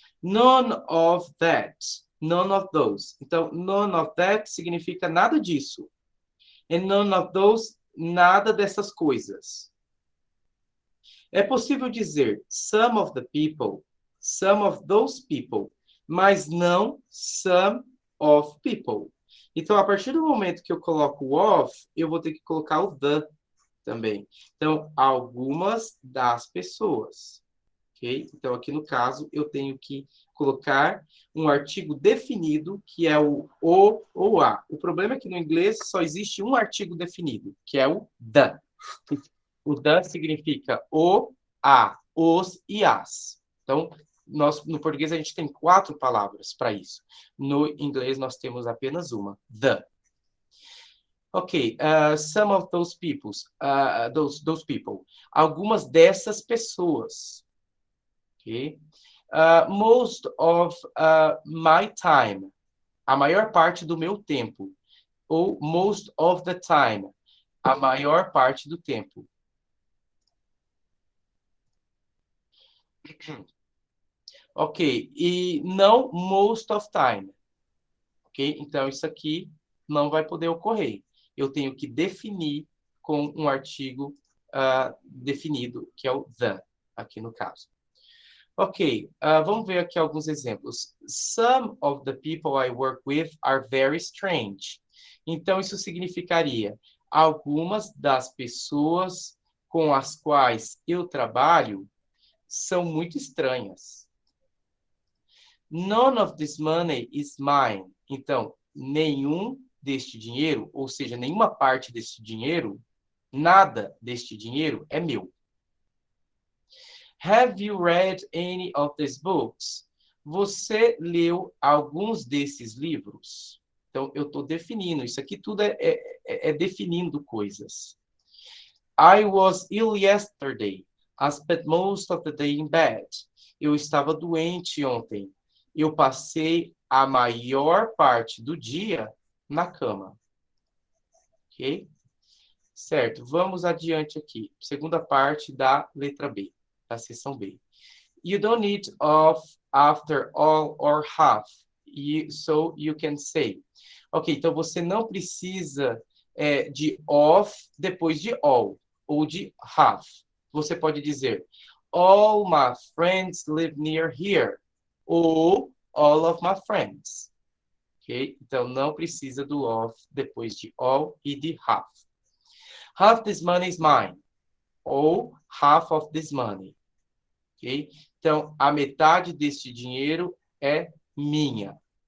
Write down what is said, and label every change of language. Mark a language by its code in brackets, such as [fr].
[en] None of that, none of those. [pt] Então, [en] none of that [pt] significa nada disso. [en] And none of those, [pt] nada dessas coisas. É possível dizer [en] some of the people, some of those people, [pt] mas não [en] some of people. [pt] Então, a partir do momento que eu coloco o of, eu vou ter que colocar o the também. Então, algumas das pessoas. Ok? Então, aqui no caso, eu tenho que colocar um artigo definido, que é o ou a. O problema é que no inglês só existe um artigo definido, que é o the. O the significa o, a, os e as. Então, no português a gente tem 4 palavras para isso. No inglês nós temos apenas uma, the. [en] Ok, some of those people, those people. [pt] Algumas dessas pessoas. Ok? [en] Most of my time. [pt] A maior parte do meu tempo. Ou [en] most of the time. [pt] A maior parte do tempo. Ok, e não [en] most of time. [pt] Ok? Então, isso aqui não vai poder ocorrer. Eu tenho que definir com um artigo definido, que é o the, aqui no caso. Ok, vamos ver aqui alguns exemplos. [en] Some of the people I work with are very strange. [pt] Então, isso significaria algumas das pessoas com as quais eu trabalho são muito estranhas. [en] None of this money is mine. [pt] Então, nenhum deste dinheiro, ou seja, nenhuma parte deste dinheiro, nada deste dinheiro é meu. [en] Have you read any of these books? [pt] Você leu alguns desses livros? Então, eu estou definindo. Isso aqui tudo é definindo coisas. [en] I was ill yesterday. I spent most of the day in bed. [pt] Eu estava doente ontem. Eu passei a maior parte do dia na cama. Ok? Certo, vamos adiante aqui. Segunda parte da letra B, da seção B. [en] You don't need of, after, all, or half. So you can say. [pt] Ok, então você não precisa de of depois de all, ou de half. Você pode dizer [en] all my friends live near here. [pt] Ou [en] all of my friends. [pt] Ok? Então, não precisa do of depois de all e de half. [en] Half this money is mine. Ou half of this money. Ok? [pt] Então, a metade deste dinheiro é minha.